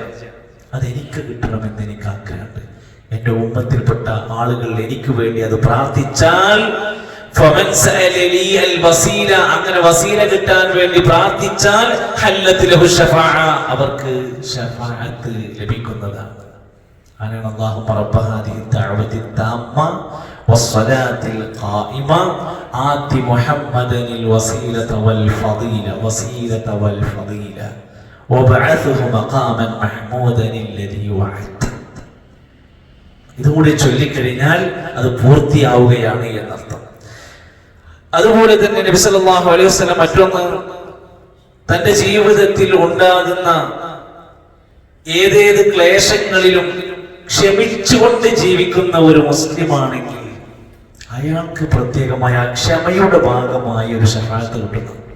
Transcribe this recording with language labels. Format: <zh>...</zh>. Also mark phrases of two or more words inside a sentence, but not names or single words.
<ml>അതെനിക്ക് കിട്ടണമെന്ന് എനിക്ക് ആഗ്രഹമുണ്ട്. എന്റെ ഉമ്മത്തിൽപ്പെട്ട ആളുകൾ എനിക്ക് വേണ്ടി അത് പ്രാർത്ഥിച്ചാൽ, അങ്ങനെ വസീല കിട്ടാൻ വേണ്ടി പ്രാർത്ഥിച്ചാൽ അവർക്ക് ശഫാഅത്ത് ലഭിക്കുന്നതാണ്.</ml> <ar>اللهم رب هذه الدعوة التامة والصلاة القائمة آت محمدا الوسيلة والفضيلة وابعثه مقاما محمودا الذي وعدته.</ar> <ml>ഇതുകൂടി ചൊല്ലിക്കഴിഞ്ഞാൽ അത് പൂർത്തിയാവുകയാണ് എന്നർത്ഥം. അതുപോലെ തന്നെ നബി</ml> <ar>صلى الله عليه وسلم</ar> <ml>മറ്റൊന്ന്, തന്റെ ജീവിതത്തിൽ ഉണ്ടാകുന്ന ഏതേത് ക്ലേശങ്ങളിലും ക്ഷമിച്ചുകൊണ്ട് ജീവിക്കുന്ന ഒരു മുസ്ലിമാണെങ്കിൽ അയാൾക്ക് പ്രത്യേകമായ ക്ഷമയുടെ ഭാഗമായി ഒരു ശഫാഅത്ത് കിട്ടുന്നു.</ml>